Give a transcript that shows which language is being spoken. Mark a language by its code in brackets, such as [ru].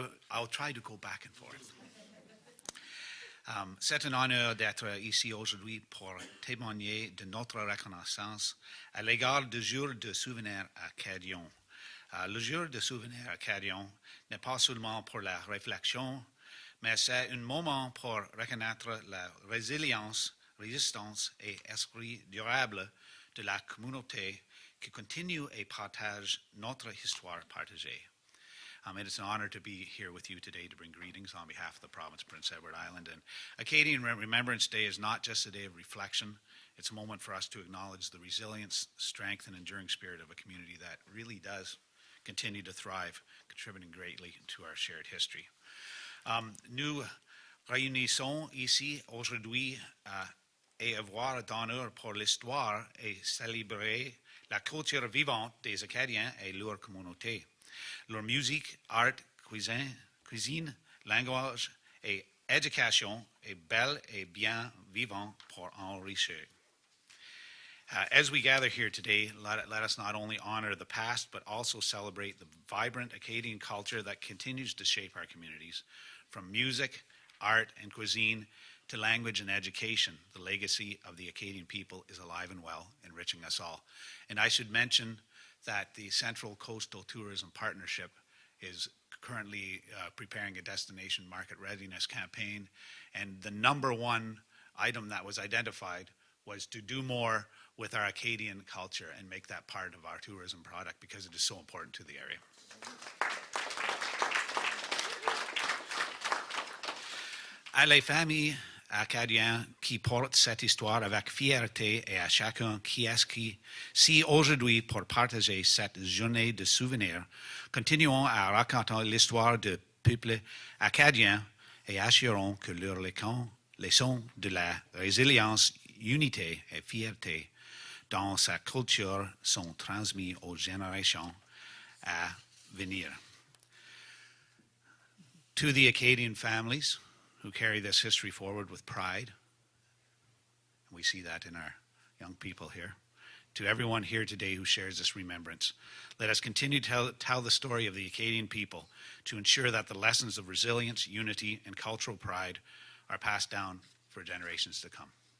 [en] I'll try to go back and forth. [fr] C'est un honneur d'être ici aujourd'hui pour témoigner de notre reconnaissance à l'égard du jour de souvenir acadien. Le jour de souvenir acadien n'est pas seulement pour la réflexion, mais c'est un moment pour reconnaître la résilience, résistance et esprit durable de la communauté qui continue et partage notre histoire partagée. [en] And it's an honor to be here with you today to bring greetings on behalf of the province of Prince Edward Island. And Acadian Remembrance Day is not just a day of reflection. It's a moment for us to acknowledge the resilience, strength, and enduring spirit of a community that really does continue to thrive, contributing greatly to our shared history. [fr] Nous réunissons ici aujourd'hui et avoir d'honneur pour l'histoire et célébrer la culture vivante des Acadiens et leur communauté. Leur musique, art, cuisine, langage et éducation est belle et bien vivante pour enrichir. [en] As we gather here today, let us not only honor the past, but also celebrate the vibrant Acadian culture that continues to shape our communities. From music, art, and cuisine to language and education, the legacy of the Acadian people is alive and well, enriching us all. And I should mention that the Central Coastal Tourism Partnership is currently preparing a destination market readiness campaign, and the number one item that was identified was to do more with our Acadian culture and make that part of our tourism product because it is so important to the area. [fr] À les familles acadiennes qui portent cette histoire avec fierté et à chacun qui est ici aujourd'hui pour partager cette journée de souvenirs, continuons à raconter l'histoire du peuple acadien et assurons que leurs leçons de la résilience, unité et fierté dans sa culture sont transmis aux générations à venir. [en] To the Acadian families who carry this history forward with pride, and we see that in our young people here, to everyone here today who shares this remembrance, let us continue to tell the story of the Acadian people to ensure that the lessons of resilience, unity, and cultural pride are passed down for generations to come.